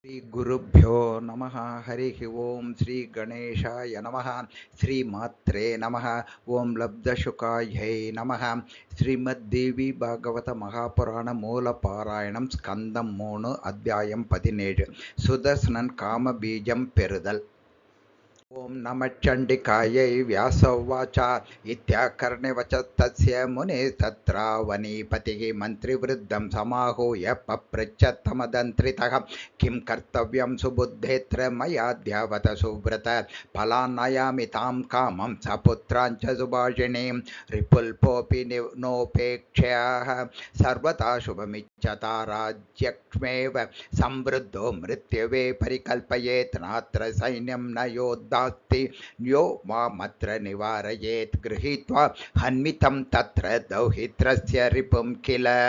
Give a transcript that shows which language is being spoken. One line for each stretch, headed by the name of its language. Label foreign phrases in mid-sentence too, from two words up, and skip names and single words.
Sanskrit: ಶ್ರೀ ಗುರುಭ್ಯೋ ನಮಃ. ಹರಿ ಓಂ. ಶ್ರೀ ಗಣೇಶಾಯ ನಮಃ. ಶ್ರೀ ಮಾತ್ರೇ ನಮಃ. ಓಂ ಲಬ್ಧಶುಕಾಯೈ ನಮಃ.
Tamil: ஸ்ரீமத்தேவி பாகவத மகாபுராண மூல பாராயணம் ஸ்கந்தம் 3 அத்தியாயம் 17 சுதர்சனன் காம பீஜம் பெறுதல்.
Sanskrit: ओम नमः चंडिकायै व्यासोवाच इत्याकर्णे वच तस्य मुने तत्रावनीपतिः मन्त्रिवृद्धं समाहूय पपृच्छ तमदन्त्रितः किं कर्तव्यं सुबुद्धेऽत्र मयाद्यावत सुव्रत फलान्नयामि तां कामं सपुत्राञ्च सुभाषिणीं रिपुल्पोऽपि नोपेक्ष्यः सर्वथा शुभमिच्छता राज्यक्ष्मेव संवृद्धो मृत्यवे परिकल्पयेत् नात्र सैन्यं न योद्धा यो मामत्र निवारयेत् गृहीत्वा हन्मितं तत्र दौहित्रस्य रिपुं किल.